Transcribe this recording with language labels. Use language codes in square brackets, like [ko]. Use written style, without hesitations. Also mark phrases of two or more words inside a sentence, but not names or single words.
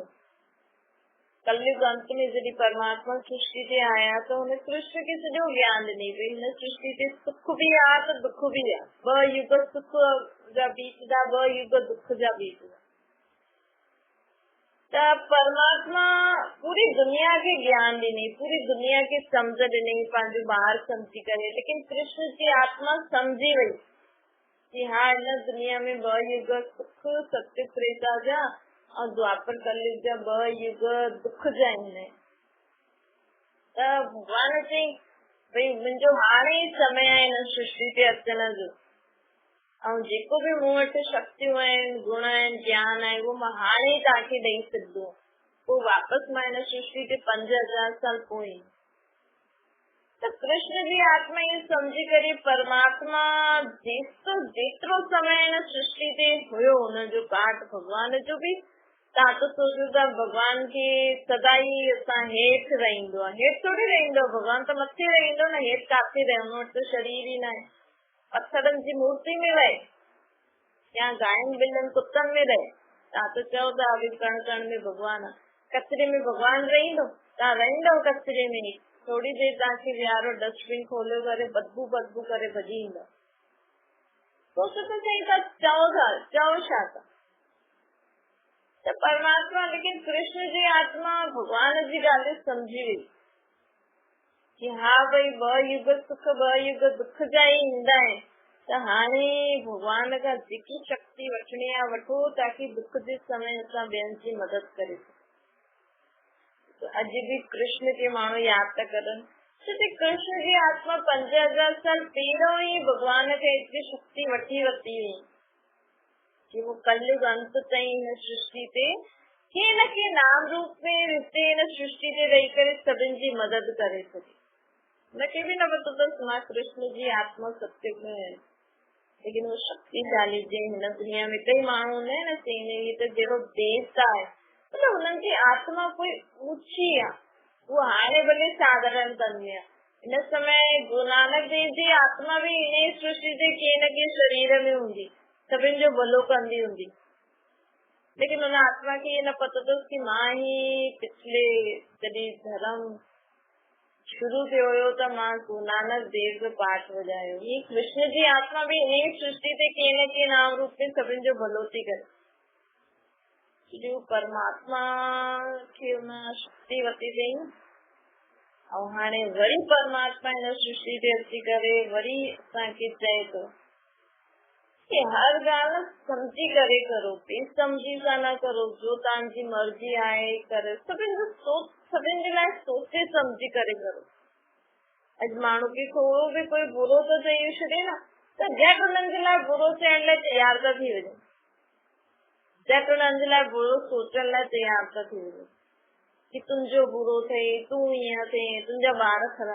[sd] कलयुग अंत में जॾहिं परमात्मा सृष्टि ते आया त हुन कृष्ण खे सॼो ज्ञान ॾिनी भई हिन सृष्टि ते सुख बि आहे त दुख बि आहे, 2 युग सुख जा बीतदा, 2 युग दुख जा बीतदा। त परमात्मा पूरी दुनिया खे ज्ञान ॾिनी, पूरी दुनिया खे सम्झ ॾिनी पंहिंजो ॿार सम्झी करे, लेकिन कृष्ण जी आत्मा सम्झी वई कि हा हिन दुनिया में 2 युग सुख सत्य त्रेता जा और द्वापर कलयुग जा 2 युग दुख जा आहिनि। त भगवान चई भई मुंहिंजो हाणे ई समय आहे हिन सृष्टि ते अचण जो, ऐं जेको बि मूं वटि शक्तियूं आहिनि, गुण आहिनि, ज्ञान आहे, उहो मां हाणे ई तव्हांखे ॾेई सघंदो, पोइ वापसि मां हिन सृष्टि ते 5000 साल पोइ। त कृष्ण जी आत्मा इहो सम्झी करे परमात्मा जेतिरो समय हिन सृष्टि ते हुयो हुनजो पाठ भगवान जो बि, तव्हां त सोचो था भगवान खे सदाई असां हेठि रहंदो आहे, हेठि थोरी रहंदो, भगवान त मथे रहंदो न, हेठि काथे रहे, हुन वटि त शरीर ई न आहे। पत्थरनि जी मूर्ति में रहे या गांयुनि ॿिलियुनि कुतनि में रहे, तव्हां त चओ था भई कण कण में भगवान आहे, कचिरे में भगवान रहंदो? तव्हां रहंदव कचिरे में, थोरी देरि तव्हांखे विहारो डस्टबिन खोलियो करे बदबू करे भॼी ईंदव। सोचो त सही, तव्हां चओ छा था? त परमात्मा लेकिन कृष्ण जी आत्मा भगवान जी ॻाल्हि सम्झी वई कि हा भई 2 युग सुख 2 युग दुख जा ई ईंदा आहिनि, त हाणे भगवान खां जेकी शक्ति वठणी आहे वठो, ताकि दुख जे समय असां ॿियनि जी मदद करे सघूं। अॼु बि कृष्ण खे माण्हू यादि था करनि, छोकी कृष्ण जी आत्मा 5000 साल पहिरियों ई भगवान खे एतिरी शक्ति वठी हुई कि वो कलयुग अंत ताईं हिन सृष्टि ते कंहिं न कंहिं नाम रूप में हिते हिन सृष्टि ते रही करे सभिनि जी मदद करे सघे। उनखे बि न पतो अथसि मां कृष्ण जी आत्मा सत्य में है, लेकिन वो शक्तिशाली जे हिन दुनिया में कई माण्हू हूंदा आहिनि न, चईंदा त जहिड़ो देवता आहे, मतलब हुननि जी आत्मा कोई ऊची आहे, वो हाणे भले साधारण तन आहे। हिन समय गुरु नानक देव जी आत्मा बि इन सृष्टि जे कंहिं न कंहिं शरीर में हूंदी, सभिनि जो भलो कंदी हूंदी, लेकिन हुन आत्मा खे इहे न पतो अथसि कि मां ही पिछले जॾहिं धर्म शुरू थियो हुयो त मां गुरु नानक देव जो पाठ वॼायो। ही कृष्ण जी आत्मा बि इन सृष्टि ते कंहिं न कंहिं नाम रूप में सभिनि जो भलो थी करे, जो परमात्मा खे हुन शक्ति वती अथई। ऐं हाणे वरी परमात्मा हिन सृष्टि ते अची करे वरी असांखे चए थो कि हर गाल समझी करे करो, बेसमझी सा ना करो, जो तव्हांजी मर्जी आहे करे, सभिनि जे लाइ सोचे समझी करे करो। अॼु माण्हू खे थोरो बि कोई बुरो तो चई छॾे न त झटि उन्हनि जे लाइ बुरो चइण लाइ तयार था थी वञनि, झटि उन्हनि जे लाइ बुरो सोचण लाइ तयार था थी वञनि कि तुंहिंजो बुरो थिए, तूं ईअं थिए, तुंहिंजा ॿार ख़राब।